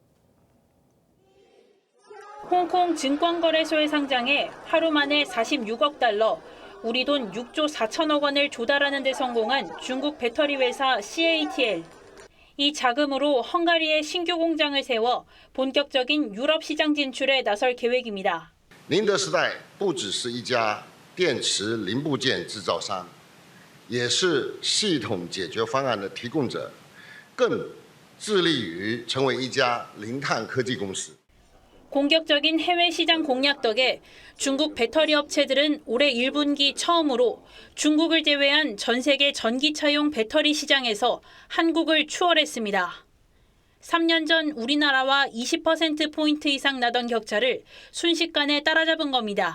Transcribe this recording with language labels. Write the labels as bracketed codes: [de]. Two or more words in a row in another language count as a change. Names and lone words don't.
[ko] 홍콩 증권거래소에 상장해 하루 만에 46억 달러, 우리 돈 6조 4천억 원을 조달하는 데 성공한 중국 배터리 회사 CATL. 이 자금으로 헝가리에 신규 공장을 세워 본격적인 유럽 시장 진출에 나설 계획입니다. [zh] 宁德时代不只是一家电池零部件制造商，也是系统解决方案的提供者，更致力于成为一家零碳科技公司。 [ko] 공격적인 해외 시장 공략 덕에 중국 배터리 업체들은 올해 1분기 처음으로 중국을 제외한 전 세계 전기차용 배터리 시장에서 한국을 추월했습니다. 3년 전 우리나라와 20%포인트 이상 나던 격차를 순식간에 따라잡은 겁니다.